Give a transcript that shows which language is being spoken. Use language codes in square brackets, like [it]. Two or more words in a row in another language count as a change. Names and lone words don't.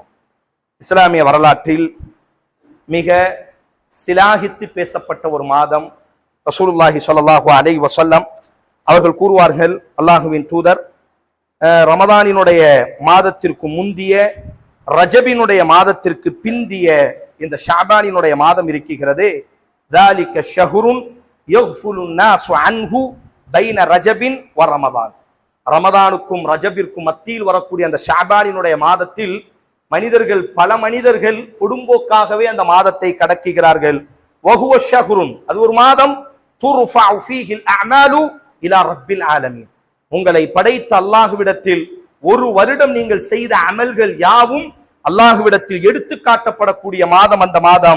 [ta] இஸ்லாமிய வரலாற்றில் மிக சிலாகித்து பேசப்பட்ட ஒரு மாதம். [ar] رسول الله صلى الله عليه وسلم [ta] அவர்கள் கூறுவார்கள், அல்லாஹுவின் தூதர் ரமதானினுடைய மாதத்திற்கு முந்திய ரஜபினுடைய மாதத்திற்கு பிந்திய இந்த ஷஅபானினுடைய மாதம் இருக்கிறது, [ar] ذَلِكَ شَهْرٌ يَغْفُلُ النَّاسُ عَنْهُ بين رجب و رمضان. [ta] ரமதானுக்கும் ரஜபிற்கும் மத்தியில் வரக்கூடிய அந்த ஷஅபானினுடைய மாதத்தில் பல மனிதர்கள் குடும்போக்காகவே அந்த மாதத்தை கடக்குகிறார்கள். [ar] وهو شهر, [ta] அது ஒரு மாதம், [ar] ترفع فيه الأعمال إلى رب العالمين, [ta] உங்களை படைத்த அல்லாஹ்விடத்தில் ஒரு வருடம் நீங்கள் செய்த அமல்கள் யாவும் அல்லாஹ்விடத்தில் எடுத்து காட்டப்படக்கூடிய மாதம் அந்த மாதம்.